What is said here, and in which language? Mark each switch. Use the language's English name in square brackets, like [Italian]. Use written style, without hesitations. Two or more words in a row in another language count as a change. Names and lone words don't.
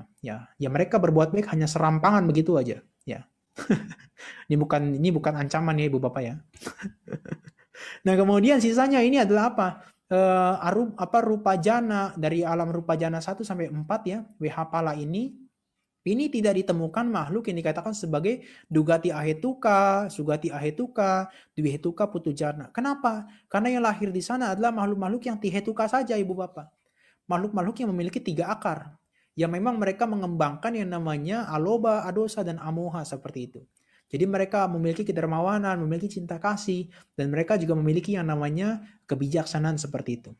[Indonesian] Ya, mereka berbuat baik hanya serampangan begitu aja. Ya, ini bukan ancaman ya ibu bapak ya. Nah, kemudian sisanya ini adalah apa? [Pali] Rupa jana [Indonesian] dari alam [Pali] rupa jana [Indonesian] 1 sampai 4 ya. Wehapala ini tidak ditemukan makhluk yang dikatakan sebagai [Pali] dugati ahetuka, sugati ahetuka, dwihetuka putujana. [Indonesian] Kenapa? Karena yang lahir di sana adalah makhluk-makhluk yang tihetuka saja ibu bapak. Makhluk-makhluk yang memiliki 3 akar. Yang memang mereka mengembangkan yang namanya [Pali] aloba, adosa, [Indonesian] dan amoha seperti itu. Jadi mereka memiliki kedermawanan, memiliki cinta kasih, dan mereka juga memiliki yang namanya kebijaksanaan seperti itu.